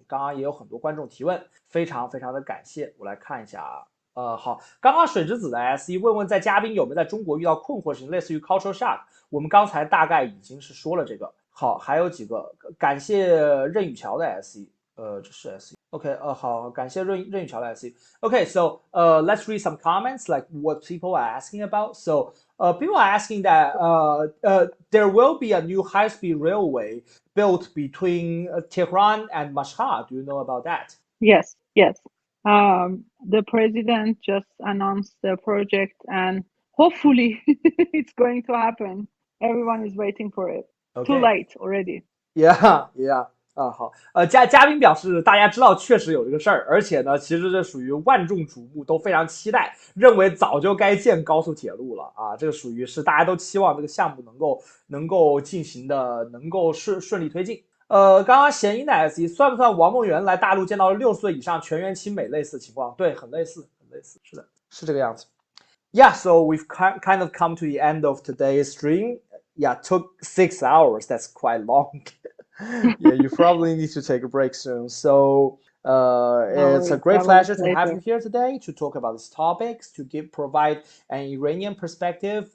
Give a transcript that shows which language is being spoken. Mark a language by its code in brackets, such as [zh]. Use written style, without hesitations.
[zh] 刚刚也有很多观众提问，非常非常的感谢。我来看一下好，刚刚水之子的 SE 问在嘉宾有没有在中国遇到困惑事情，类似于 [en] cultural shock， [zh] 我们刚才大概已经是说了这个。好，还有几个，感谢任宇桥的 SE。这是 SE。 OK，好，感谢任宇桥的 SE。 [en] Okay, so let's read some comments like what people are asking about. So people are asking that there will be a new high-speed railway built between Tehran and Mashhad. Do you know about that? Yes. The president just announced the project, and hopefully it's going to happen. Everyone is waiting for it. Okay. Too late already. Yeah. [zh] 好，嘉宾表示大家知道确实有这个事儿，而且呢，其实这属于万众瞩目，都非常期待，认为早就该建高速铁路了这个属于是大家都期望这个项目能够进行的，能够顺利推进。刚刚弦音的 SE 算不算王梦圆来大陆见到了6岁以上全员亲美类似的情况？对，很类似，是的，是这个样子。 [en] Yeah, so we've kind of come to the end of today's stream. Yeah, took 6 hours. That's quite long. Yeah, you probably need to take a break soon. So it's a great pleasure to have you here today to talk about these topics, to provide an Iranian perspective.